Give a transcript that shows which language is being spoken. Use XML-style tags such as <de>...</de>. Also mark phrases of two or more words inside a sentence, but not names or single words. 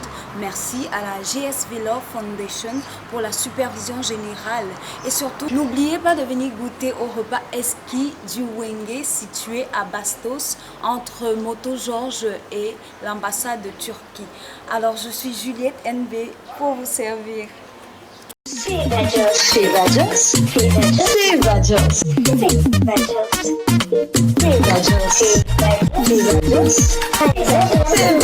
<fr>Merci à la GSV Love Foundation pour la supervision générale. Et surtout, n'oubliez pas de venir goûter au repas exquis du Wenge situé à Bastos, entre Moto Georges et l'ambassade de Turquie. Alors, je suis Juliette NB pour vous servir. Feva Jos, Feva Jos, Feva Jos, Feva Jos, Feva Jos, Feva Jos, Feva Jos.</fr>